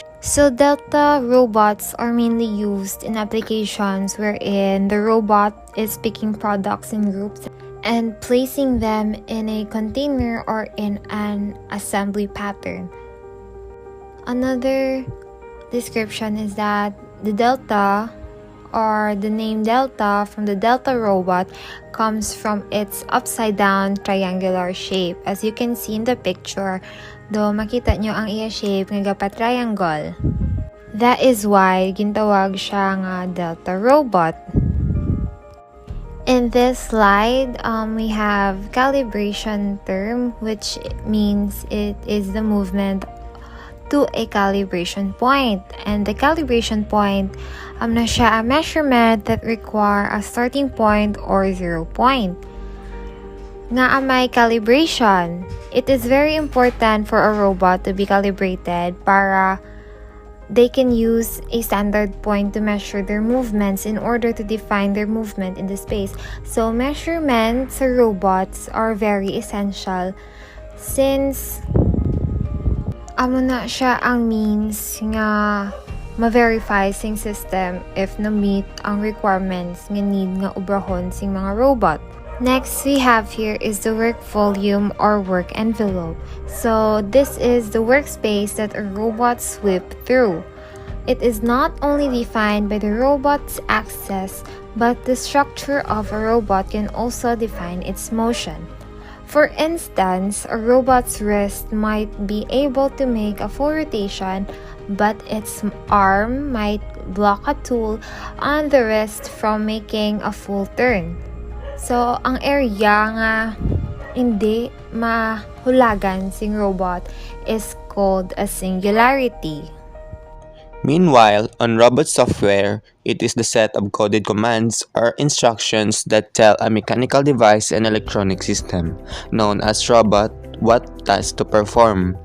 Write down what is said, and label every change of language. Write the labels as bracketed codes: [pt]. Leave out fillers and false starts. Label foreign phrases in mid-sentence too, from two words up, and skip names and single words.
[en] So Delta robots are mainly used in applications wherein the robot is picking products in groups and placing them in a container or in an assembly pattern. Another description is that the Delta, or the name Delta from the Delta robot, comes from its upside-down triangular shape. As you can see in the picture, [hil] do makita nyo ang iya shape nga gapa-triangle. [en] That is why [hil] gintawag siya nga Delta robot. [en] In this slide, we have calibration term, which means it is the movement to a calibration point. And the calibration point, [hil] na siya [en] a measurement that require a starting point or 0 point. [hil] Nga may [en] calibration, it is very important for a robot to be calibrated para they can use a standard point to measure their movements in order to define their movement in the space. So measurements sa robots are very essential since amo na siya ang means nga ma-verify sing system if na-meet ang requirements nga need nga obrahon sing mga robot. Next we have here is the work volume or work envelope. So this is the workspace that a robot sweep through. It is not only defined by the robot's axis, but the structure of a robot can also define its motion. For instance, a robot's wrist might be able to make a full rotation, but its arm might block a tool on the wrist from making a full turn. So, [hil] ang area nga hindi mahulagan sing robot [en] is called a singularity. Meanwhile, on robot software, it is the set of coded commands or instructions that tell a mechanical device and electronic system, known as robot, what task to perform.